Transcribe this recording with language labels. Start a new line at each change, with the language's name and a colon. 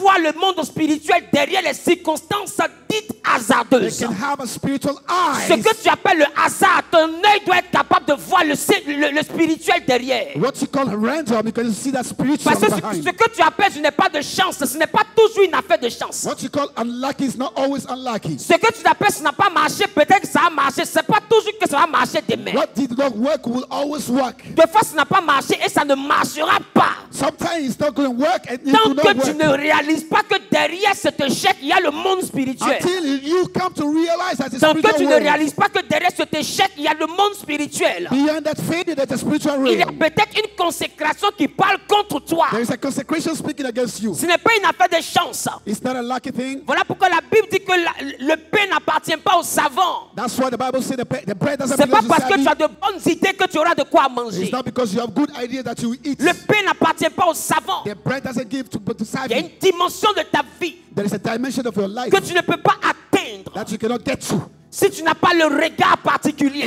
French: voir le monde spirituel derrière les circonstances dites
English: They
French: hasardeuses.
English: can have a spiritual
French: Ce
English: eye.
French: que tu appelles le hasard, ton œil doit être capable de voir le spirituel derrière.
English: What you call random, you can see that spiritual
French: Parce que ce
English: behind.
French: que tu appelles je n'ai pas de chance, ce n'est pas toujours une affaire de chance.
English: What you call unlucky is not always unlucky.
French: Ce que tu appelles ça n'a pas marché, peut-être que ça a marché. Ce n'est pas toujours que ça va marcher demain.
English: What did not work will always work.
French: Des fois, ça n'a pas marché et ça ne marchera pas.
English: Sometimes it's not going to work and it
French: Tant
English: will not
French: que tu
English: work.
French: ne réalises pas que derrière cet échec, il y a le monde spirituel.
English: Until you come to realize that the
French: Tant que tu ne
English: world,
French: réalises pas que derrière cet échec, il y a le monde spirituel.
English: beyond that failure, there's a spiritual
French: Il y a
English: realm.
French: peut-être une consécration qui parle contre toi.
English: There is a consecration speaking against you.
French: Ce n'est pas une affaire de chance.
English: It's not a lucky thing.
French: Voilà pourquoi la Bible dit que le pain n'appartient pas aux savants.
English: That's why the Bible says the bread doesn't
French: C'est pas
English: belong to
French: parce que tu as
English: savvy.
French: de bonnes idées que tu auras de quoi manger.
English: It's not because you have good ideas that you will eat.
French: Le pain n'appartient pas aux savants.
English: The bread doesn't give to
French: Il y a
English: savvy.
French: une dimension de ta vie
English: There is a dimension of your life
French: que tu ne peux pas atteindre atteindre.
English: that you cannot get to
French: Si tu n'as pas le regard particulier.